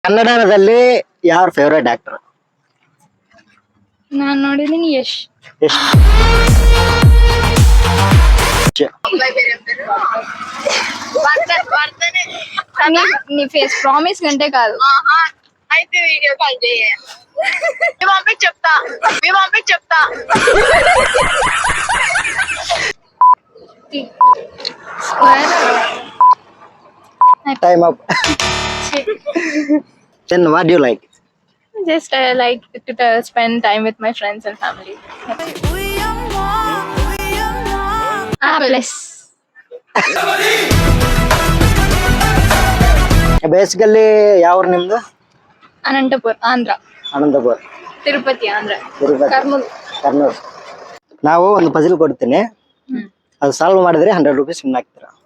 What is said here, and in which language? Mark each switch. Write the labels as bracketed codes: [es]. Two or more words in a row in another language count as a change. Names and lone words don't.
[kn] ಕನ್ನಡದಲ್ಲಿ ಯಾರ [en] favourite actor? [kn] ನಾನ್ ನೋಡಿದೀನಿ ಯಶ್. [te] నీ [en] face promise [te] కంటే కాదు. అయితే వీడియో కాల్ చేయ మీ మమ్మీకి చెప్తా [en] Time up. Then what do you like? Just I like to spend time with my friends and family. Bless. [kn] ಬೇಸಿಕಲ್ಲಿ ಯಾವ ಊರು ನಿಮ್ದು? ಅನಂತಪುರ, ಆಂಧ್ರ. ಅನಂತಪುರ, ತಿರುಪತಿ, ಆಂಧ್ರ. ತಿರುಪತಿ, ಕರ್ನೂಲ್. ಕರ್ನೂಲ್. ನಾವು ಒಂದು ಪಜಲ್ ಕೊಡ್ತೀನಿ, ಅದು ಸಾಲ್ವ್ ಮಾಡಿದ್ರೆ 100 [en] rupees win [kn] ಆಗ್ತೀರಾ.